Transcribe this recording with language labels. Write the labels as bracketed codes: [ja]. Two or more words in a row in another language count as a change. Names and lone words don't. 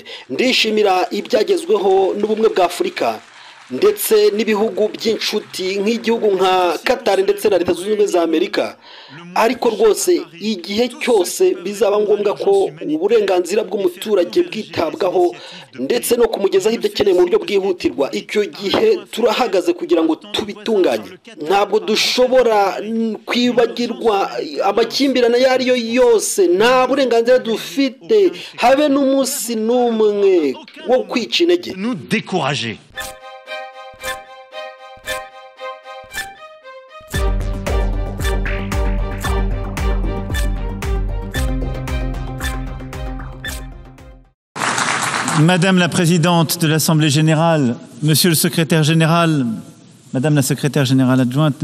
[rw] Ndishimira ibyagezweho n'ubumwe bwa Afurika ndetse n'ibihugu by'inshuti nk'igihugu nka Qatar ndetse na Leta Zunze Ubumwe za Amerika, ariko rwose igihe cyose bizaba ngombwa ko uburenganzira bw'umuturage bwitabwaho ndetse no kumugezaho ibyo akeneye mu buryo bwihutirwa, icyo gihe turahagaze kugira ngo tubitunganye. Ntabwo dushobora kwibagirwa amakimbirane ayo ari yo yose, nta burenganzira dufite habe n'umunsi n'umwe wo kwica intege. [fr] Nous décourager. Madame la Présidente de l'Assemblée Générale, Monsieur le Secrétaire Général, Madame la Secrétaire Générale Adjointe,